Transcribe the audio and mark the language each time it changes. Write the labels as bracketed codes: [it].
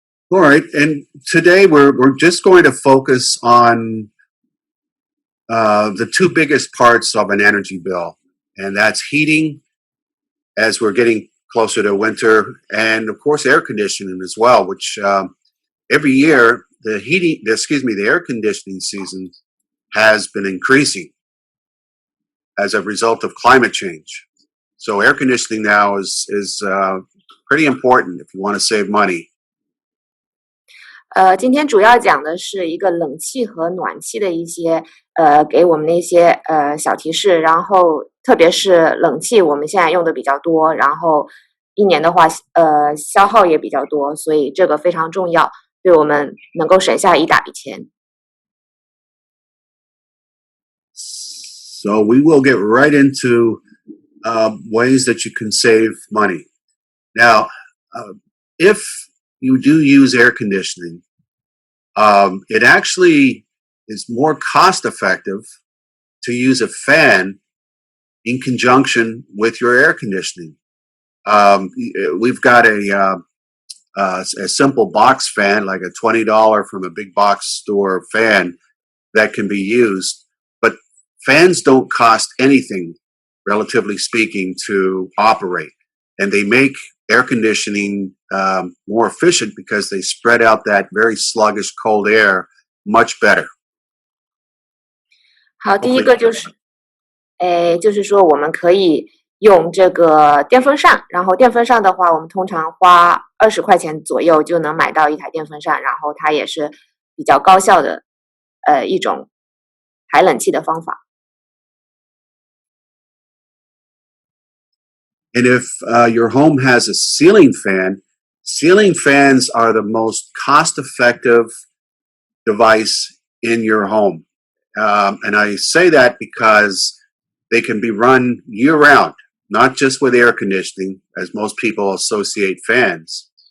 [en] All right, and today we're just going to focus on the 2 biggest parts of an energy bill, and that's heating, as we're getting closer to winter, and of course air conditioning as well, which every year the air conditioning season has been increasing as a result of climate change. So air conditioning now is pretty important if you want to save money. [zh] 今天主要讲的是一个冷气和暖气的一些给我们的一些小提示，然后特别是冷气我们现在用的比较多，然后一年的话消耗也比较多，所以这个非常重要，对我们能够省下一大笔钱。 [en] So we will get right into ways that you can save money. Now, if you do use air conditioning, it actually is more cost effective to use a fan in conjunction with your air conditioning. We've got a simple box fan, like a $20 from a big box store fan that can be used, but fans don't cost anything, relatively speaking, to operate, and they make air conditioning more efficient because they spread out that very sluggish cold air much better. [zh] 好，第一个就是说我们可以用这个电风扇，然后电风扇的话，我们通常花20块钱左右就能买到一台电风扇，然后它也是比较高效的一种排冷气的方法。 [en] And if your home has a ceiling fans are the most cost-effective device in your home. And I say that because they can be run year round, not just with air conditioning, as most people associate fans.